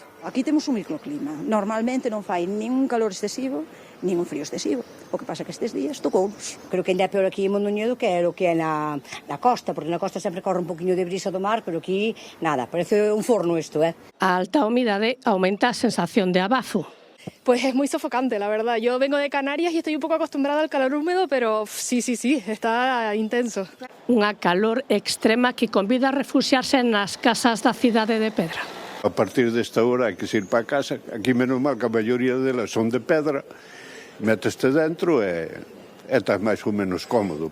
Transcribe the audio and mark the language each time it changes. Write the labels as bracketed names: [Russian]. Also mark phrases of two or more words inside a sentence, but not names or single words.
[Galician] Aquí temos un microclima, normalmente non fai nin un calor excesivo, nin un frío excesivo. O que pasa que estes días tocounos. Creo que ainda é peor aquí en Mondoñedo que é o que é na costa, porque na costa sempre corre un poquinho de brisa do mar, pero aquí nada, parece un forno isto, A alta humidade aumenta a sensación de abazo. [Spanish] Pues es muy sofocante, la verdad. Yo vengo de Canarias y estoy un poco acostumbrada al calor húmedo, pero sí, está intenso. [Galician] Unha calor extrema que convida a refuxiarse nas casas da cidade de Pedra. A partir desta hora hai que ir para casa. Aquí menos mal que a maioría delas son de pedra. Meteste dentro e estás máis ou menos cómodo.